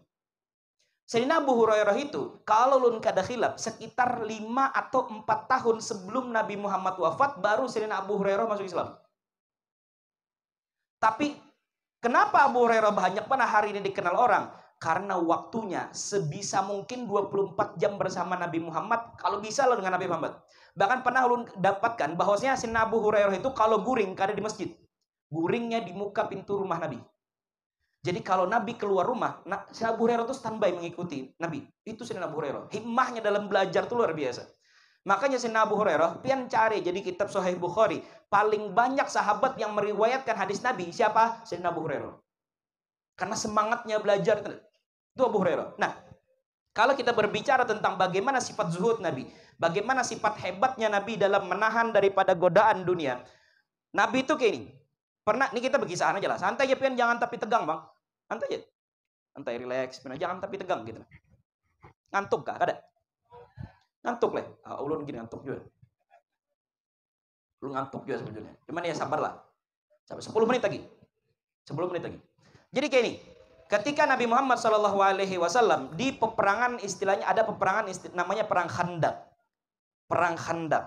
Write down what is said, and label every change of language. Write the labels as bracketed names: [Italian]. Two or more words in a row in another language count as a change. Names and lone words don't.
[Banjar] Sayyidina Abu Hurairah itu, kalau lun kada khilaf, sekitar 5 atau 4 tahun sebelum Nabi Muhammad wafat, baru Sayyidina Abu Hurairah masuk Islam. Tapi, kenapa Abu Hurairah banyak mana hari ini dikenal orang? Karena waktunya sebisa mungkin 24 jam bersama Nabi Muhammad, kalau bisa lo dengan Nabi Muhammad. Bahkan pernah lu dapatkan bahwasanya Sayyidina Abu Hurairah itu kalau guring, kada di masjid. Guringnya di muka pintu rumah Nabi. Jadi kalau Nabi keluar rumah, Sayyidina Abu Hurairah itu standby mengikuti Nabi. Itu Sayyidina Abu Hurairah. Himmahnya dalam belajar itu luar biasa. Makanya Sayyidina Abu Hurairah, pian cari jadi kitab Sahih Bukhari, paling banyak sahabat yang meriwayatkan hadis Nabi, siapa? Sayyidina Abu Hurairah. Karena semangatnya belajar itu Abu Hurairah. Nah, kalau kita berbicara tentang bagaimana sifat zuhud Nabi, bagaimana sifat hebatnya Nabi dalam menahan daripada godaan dunia, Nabi itu kayak ini. Pernah, ini kita berkisah aja lah. Santai aja, pian, jangan tapi tegang, Bang. Santai aja. Santai, relax, pian, jangan tapi tegang gitu. Ngantuk kah? Kada? Ngantuk lah. Ulun gini ngantuk juga. Lu ngantuk juga sebetulnya. Cuman ya sabarlah. Sampai 10 menit lagi. 10 menit lagi. Jadi kayak ini. Ketika Nabi Muhammad SAW di peperangan, istilahnya ada peperangan namanya perang Khandaq. Perang Khandaq.